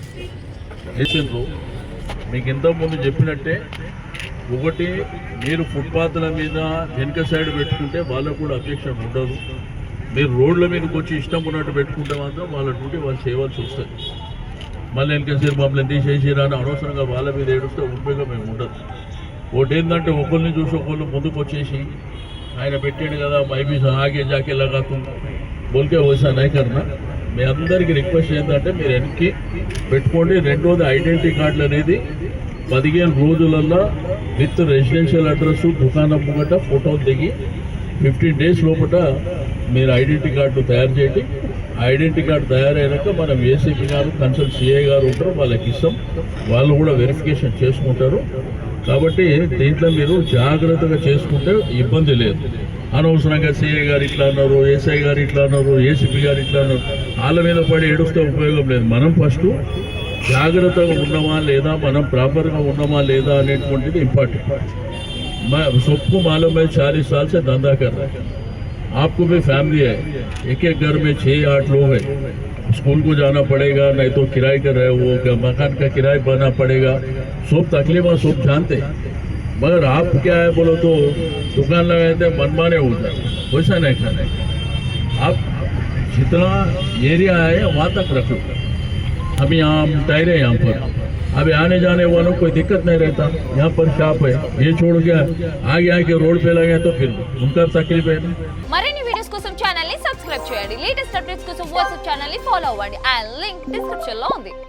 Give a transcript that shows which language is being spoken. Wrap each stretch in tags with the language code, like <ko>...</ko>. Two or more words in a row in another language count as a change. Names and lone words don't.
<te>ఏసీలో మీకు ఇంతకుముందు చెప్పినట్టే, ఒకటి మీరు ఫుట్పాత్ల మీద వెనుక సైడ్ పెట్టుకుంటే వాళ్ళకు కూడా అబ్జెక్షన్ ఉండదు. మీరు రోడ్ల మీదకి వచ్చి ఇష్టం ఉన్నట్టు పెట్టుకుంటే మాత్రం వాళ్ళ డ్యూటీ వాళ్ళు చేయవలసి వస్తుంది. మళ్ళీ వెనకసేపు మమ్మల్ని తీసేసిరా అని అనవసరంగా వాళ్ళ మీద ఏడుస్తే ఉపయోగం ఏమి ఉండదు. ఒకటి ఏంటంటే ఒకరిని చూసి ఒకళ్ళు ముందుకు వచ్చేసి ఆయన పెట్టాడు కదా</te> <hi>मैं भी आगे जाके लगाता बोलके वैसा नहीं करना.</hi> <te>మీ అందరికీ రిక్వెస్ట్ ఏంటంటే మీరు వెనక్కి పెట్టుకోండి. రెండోది ఐడెంటిటీ కార్డులు అనేది 15 రోజులలో</te> <en>with residential address,</en> <te>దుకాణం ముంగట ఫోటోలు దిగి 15 days లోపల మీరు ఐడెంటిటీ కార్డు తయారు చేయండి. ఐడెంటిటీ కార్డు తయారైనాక మనం ఏసీపీ గారు, కన్సల్ట్ సిఐ గారు ఉంటారు, వాళ్ళకి ఇస్తాం. వాళ్ళు కూడా వెరిఫికేషన్ చేసుకుంటారు. కాబట్టి దీంట్లో మీరు జాగ్రత్తగా చేసుకుంటే ఇబ్బంది లేదు. అనవసరంగా సిఐ గారు ఇట్లా అన్నారు, ఎస్ఐ గారు ఇట్లా అన్నారు, ఏసీపీ గారు ఇట్లా అన్నారు, వాళ్ళ మీద పడి ఏడుస్తే ఉపయోగం లేదు. మనం ఫస్ట్ జాగ్రత్తగా ఉన్నామా లేదా, మనం ప్రాపర్గా ఉన్నామా లేదా అనేటువంటిది ఇంపార్టెంట్.</te> <hi>सबको मालूम है 40 साल से धंधा कर रहा है. आपको भी फैमिली है, एक घर में 6-8 लोग हैं. स्कूल को जाना पड़ेगा, नहीं तो किराए का रहे वो मकान का किराया भरना पड़ेगा, सब तकलीफ सब जानते हैं। मगर आप क्या है बोलो तो दुकान लगाए थे मनमाने हो जाए, वैसा नहीं करना है। आप जितना एरिया है वहाँ तक रखो। हम यहाँ हम ठहरे यहाँ पर, अभी आने जाने वालों को कोई दिक्कत नहीं रहता। यहाँ पर शॉप है, ये छोड़ के आगे आके रोड पे लगे तो फिर उनका तकलीफ है।</hi> <te>మరిన్ని వీడియోస్ కోసం ఛానల్ ని సబ్స్క్రైబ్ చేయండి.</te> <en>latest updates</en> <te>కోసం వాట్సాప్ ఛానల్ ని ఫాలో అవ్వండి. ఆ లింక్ డిస్క్రిప్షన్ లో ఉంది.</te>